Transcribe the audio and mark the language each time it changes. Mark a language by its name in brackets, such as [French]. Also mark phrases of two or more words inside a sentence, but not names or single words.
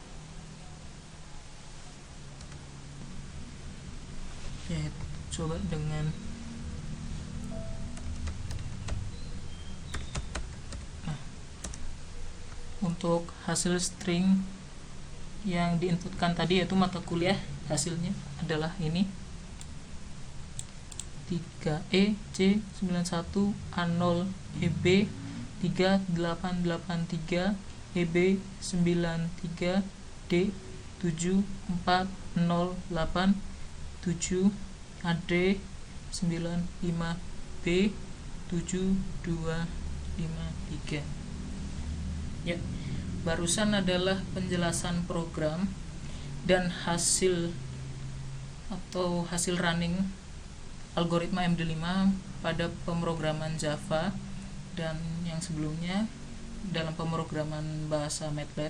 [Indonesian] Oke, coba dengan untuk hasil string yang diinputkan tadi yaitu mata kuliah, hasilnya adalah ini 3EC91A0EB 3883 EB93 D7408 7 AD 95B 7253. Ya, barusan adalah penjelasan program dan hasil atau hasil running algoritma MD5 pada pemrograman Java dan yang sebelumnya dalam pemrograman bahasa MATLAB.